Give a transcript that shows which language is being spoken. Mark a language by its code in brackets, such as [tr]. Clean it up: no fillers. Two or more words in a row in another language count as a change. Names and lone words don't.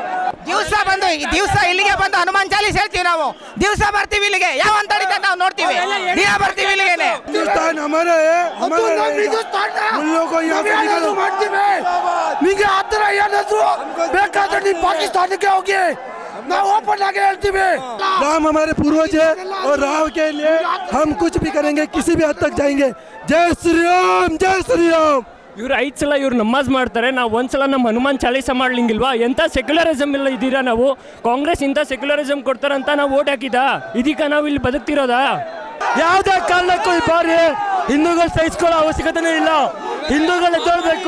[kn] ದಿವಸ ಇಲ್ಲಿಗೆ ಬಂದು ಹನುಮಾನ್ ಚಾಲೀಸ್ ಹೇಳ್ತೀವಿ ನಾವು. ದಿವಸ ಬರ್ತೀವಿ ಇಲ್ಲಿಗೆ, ಯಾವ ಅಂತ ನಾವು ನೋಡ್ತೀವಿ. ದಿನ ಬರ್ತೀವಿ ಇಲ್ಲಿಗೆ. ನಿಮಗೆ ಆತರ ಏನಾದ್ರು ಬೇಕಾದ್ರೆ ನೀವು ಪಾಕಿಸ್ತಾನಕ್ಕೆ ಹೋಗಿ, ನಾವು ಓಪನ್ ಆಗಿ ಹೇಳ್ತೀವಿ. [hi] राम हमारे पूर्वज है और राम के लिए हम कुछ भी करेंगे, किसी भी हद तक जाएंगे. जय श्री राम, जय श्री राम. [kn] ಇವ್ರು 5 ಸಲ ಇವ್ರು ನಮಾಜ್ ಮಾಡ್ತಾರೆ, ನಾವು ಒಂದ್ಸಲ ನಮ್ಮ ಹನುಮಾನ್ ಚಾಲೀಸ ಮಾಡ್ಲಿಂಗಿಲ್ವಾ? ಎಂಥ ಸೆಕ್ಯುಲರಿಸಮ್ ಇಲ್ಲ ಇದ್ದೀರಾ ನಾವು? ಕಾಂಗ್ರೆಸ್ ಇಂಥ ಸೆಕ್ಯುಲರಿಸಮ್ ಕೊಡ್ತಾರಂತ ನಾವು ಓಟ್ ಹಾಕಿದ, ಇದೀಗ ನಾವು ಇಲ್ಲಿ ಬದುಕ್ತಿರೋದಾ? ಯಾವುದೇ ಕಾರಣಕ್ಕೂ ಈ ಬಾರಿ ಹಿಂದೂಗಳು ಸಹಿಸ್ಕೊಳ್ಳೋ ಅವಶ್ಯಕತೆನೇ ಇಲ್ಲ. ಹಿಂದೂಗಳು ಎದ್ದೇಳಬೇಕು.